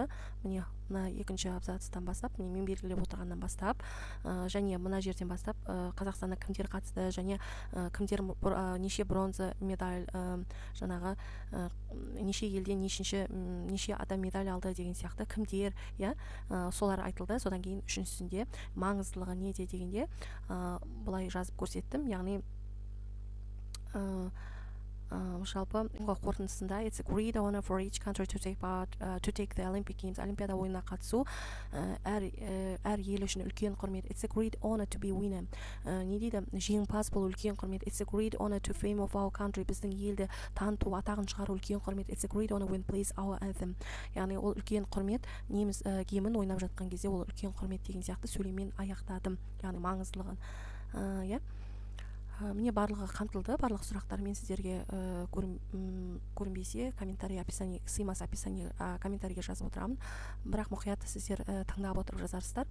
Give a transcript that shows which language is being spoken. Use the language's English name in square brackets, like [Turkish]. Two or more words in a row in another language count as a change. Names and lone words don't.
[Kazakh] Міне мына екінші абзацтан бастап, міне мен белгілеп отырғаннан бастап, және мына жерден бастап Қазақстанда кімдер қатысты және кімдер неше бронза медаль, жаңағы неше елден неше адам медаль алды деген сияқты кімдер, солар айтылды. Содан кейін үшіншісінде маңыздылығы неде дегенде былай жазып көрсеттім. Яғни жалпы қорытындысында [English] it's a great honor for each country to take the Olympic Games. [Kazakh] Олимпиада ойынына қатысу әр ел үшін үлкен құрмет. [English] It's a great honor to be winner. [Kazakh] Не дейді? Жеңімпаз болу үлкен құрмет. [English] It's a great honor to fame of our country. [Kazakh] Біздің елді таныту, атағын шығару үлкен құрмет. [English] It's a great honor when plays our anthem. [Kazakh] Яғни ол үлкен құрмет. Неміс гимн ойнап жатқан кезде ол үлкен құрмет деген сияқты сөйлеммен аяқтадым. Яғни маңыздылығын. Иә. Міне барлығы қамтылды, барлық сұрақтар мен сіздерге көрінбесе комментарий описание сыймас описание комментарийге жазып отырамын, бірақ мұқият сіздер тыңдап отырып жазарсыздар.